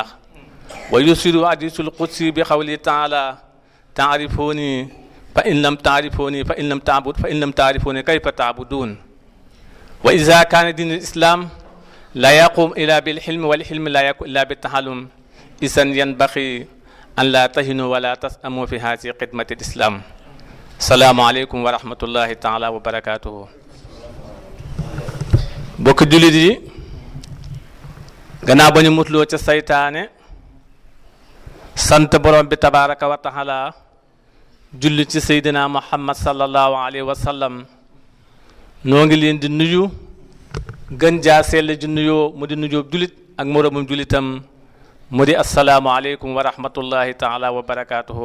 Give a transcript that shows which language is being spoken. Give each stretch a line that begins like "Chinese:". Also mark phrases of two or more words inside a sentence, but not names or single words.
Arabic: ويسر حديث القدس بقوله تعالى: تعرفوني فإن لم تعرفوني فإن لم تعرفوني كيف تعبدون. وإذا كان دين الإسلام لا يقوم إلا بالحلم، والحلم لا يكون إلا بالتعلم، إذن ينبغي أن لا تهنوا ولا تسأموا في هذه خدمة الإسلام. السلام عليكم ورحمة الله تعالى وبركاته.
Wolof: bokk jullit yi, gannaaw ba ñu mutloo ca saytaane, sant borom bi
Arabic: تبارك وتعالى,
Wolof: julli ci seydina muhammad
Arabic: صلى الله عليه وسلم,
Wolof: noo ngi leen di nuyu gën jaa sell ji nuyoo mu di nuyoo jullit ak moromum jullitam mu di
Arabic: السلام عليكم ورحمة الله تعالى وبركاته.